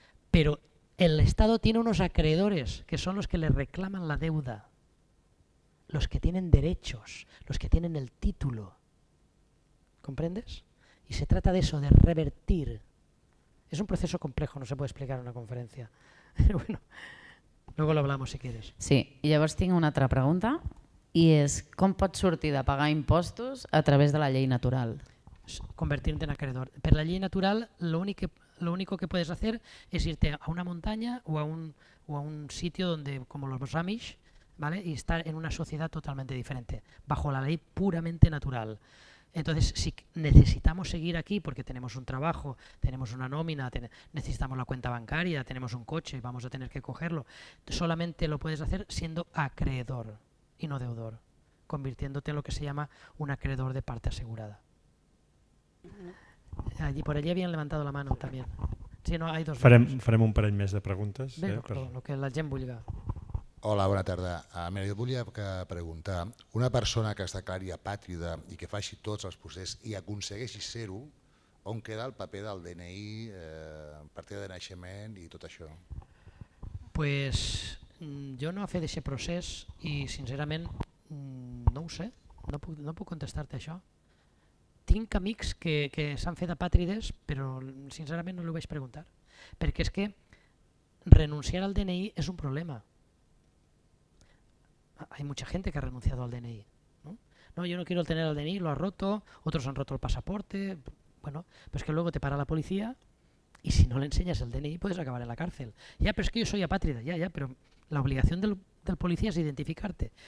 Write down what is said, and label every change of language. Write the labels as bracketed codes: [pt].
[es] Pero el Estado tiene unos acreedores que son los que le reclaman la deuda, los que tienen derechos, los que tienen el título. ¿Comprendes? Y se trata de eso, de revertir. Es un proceso complejo, no se puede explicar en una conferencia. Pero bueno, luego lo hablamos si quieres. [ca] Sí, i llavors tinc una altra pregunta i és com pots sortir de pagar impostos a través de la llei natural? [es] Convertirte en acreedor. Per la ley natural, lo único que puedes hacer es irte a una montaña o a un sitio donde, como los Amish, ¿vale? Y estar en una sociedad totalmente diferente, bajo la ley puramente natural. Entonces, si necesitamos seguir aquí porque tenemos un trabajo, tenemos una nómina, necesitamos la cuenta bancaria, tenemos un coche y vamos a tener que cogerlo, solamente lo puedes hacer siendo acreedor y no deudor, convirtiéndote en lo que se llama un acreedor de parte asegurada. Por allí habían levantado la mano también. Sí, no, hay dos. [ca] Farem un parell més de preguntes. Bé, lo que la gent vulgui. Hola, bona tarda. Mira, jo volia preguntar, una persona que es declari apàtrida i que faci tots els processos i aconsegueixi ser-ho, on queda el paper del DNI, partida de naixement i tot això? Pues jo no he fet aquest procés i sincerament no ho sé, no puc contestar-te això. Tinc amics que s'han fet apàtrides, però sincerament no li ho vaig preguntar, perquè és que renunciar al DNI és un problema. [es] Hay mucha gente que ha renunciado al DNI. No, yo no quiero tener el DNI, lo ha roto, otros han roto el pasaporte. Bueno, pues que luego te para la policía y si no le enseñas el DNI puedes acabar en la cárcel. Ya, pero es que yo soy apátrida, ya, pero la obligación del policía es identificarte.